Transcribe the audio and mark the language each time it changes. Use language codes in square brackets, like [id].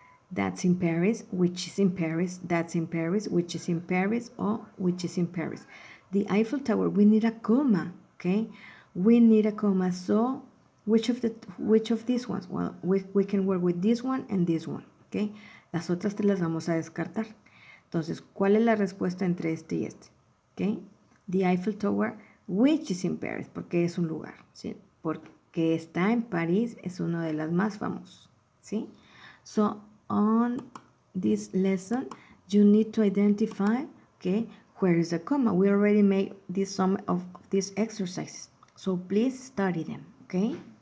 [en] That's in Paris, which is in Paris, that's in Paris, which is in Paris, or which is in Paris. The Eiffel Tower, we need a comma, okay? We need a comma, so which of these ones? Well, we can work with this one and this one, okay? [es] Las otras te las vamos a descartar. Entonces, ¿cuál es la respuesta entre este y este? Okay? [en] The Eiffel Tower, which is in Paris, [es] porque es un lugar, ¿sí? Porque está en París, es uno de las más famosas, ¿sí? [en] So, on this lesson, you need to identify, okay, where is the comma. We already made some of these exercises, so please study them, okay?